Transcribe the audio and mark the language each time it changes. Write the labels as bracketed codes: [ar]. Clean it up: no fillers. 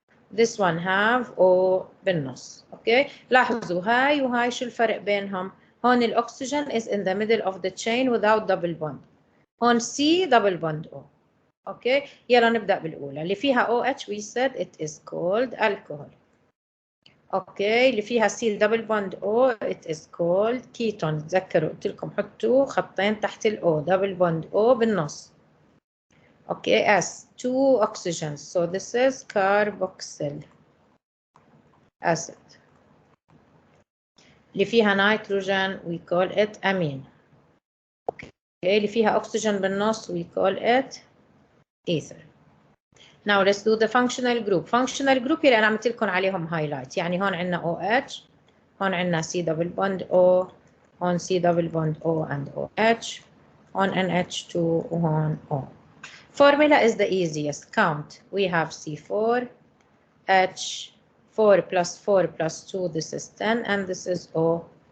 [en] This one have O [ar] بالنص. [en] Okay [ar] لاحظوا هاي وهاي شو الفرق بينهم؟ هون الأكسجين [en] is in the middle of the chain without double bond. هون C double bond O. Okay [ar] يلا نبدأ بالأولى اللي فيها [en] OH we said it is called alcohol. [ar] اوكي اللي فيها [en] C double bond O it is called ketone. [ar] تذكروا قلت لكم حطوا خطين تحت ال O double bond O بالنص. [en] Okay S 2 oxygens so this is carboxyl. acid. [ar] اللي فيها نيتروجين [en] we call it amine. okay. [ar] اللي فيها أكسجين بالنص [en] we call it ether. Now let's do the functional group. [ar] Functional group اللي أنا عملت لكم عليهم highlight. يعني هون عندنا OH، هون عندنا C double bond O، هون C double bond O [en] and OH، [ar] هون NH2 وهون O. [en] Formula is the easiest. Count. We have C4, H, 4 plus 4 plus 2, this is 10, and this is O.